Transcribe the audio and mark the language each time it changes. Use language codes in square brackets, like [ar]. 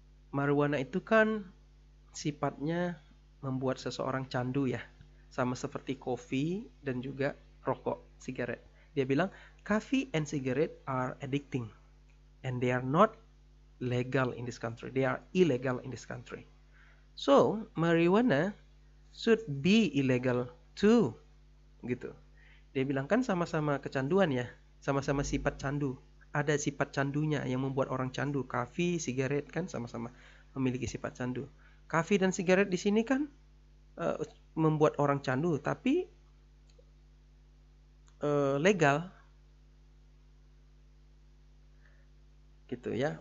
[id] Marijuana itu kan sifatnya membuat seseorang candu ya. Sama seperti kopi dan juga rokok, sigaret. Dia bilang, [en] coffee and cigarette are addicting. And they are not legal in this country. They are illegal in this country. So, marijuana should be illegal too. [id] Gitu. Dia bilang kan sama-sama kecanduan ya. Sama-sama sifat candu. Ada sifat candunya yang membuat orang candu. Kopi, sigaret kan sama-sama memiliki sifat candu. Kopi dan sigaret di sini kan membuat orang candu, tapi legal, gitu ya.